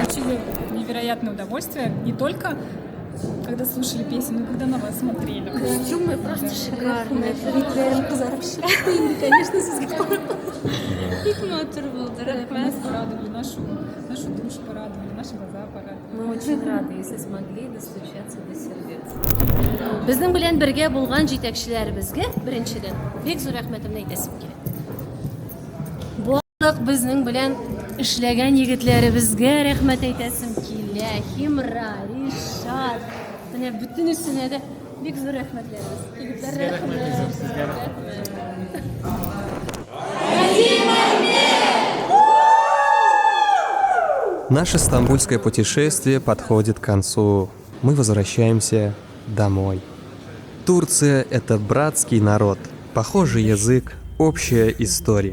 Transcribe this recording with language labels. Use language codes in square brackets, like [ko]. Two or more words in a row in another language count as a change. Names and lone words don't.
[ru] Получили невероятное удовольствие не только когда слушали песни, но когда на вас смотрели. Костюмы просто шикарные. Конечно, Нас порадовали, нашу душу порадовали, наши глаза порадовали. Мы очень рады, если смогли достучаться до сердец. [tt] Безнең белән бергә булган җитәкчеләребезгә беренчедән бик зур рәхмәтемне әйтәсем килә. Барлык безнең белән эшләгән егетләребезгә рәхмәт әйтәсем килә. Химра, Ришат, менә бөтенесенә дә бик зур рәхмәтләребез. Егетләр рәхмәт. [ru] Наше стамбульское путешествие подходит к концу. Мы возвращаемся домой. Турция – это братский народ, похожий язык, общая история.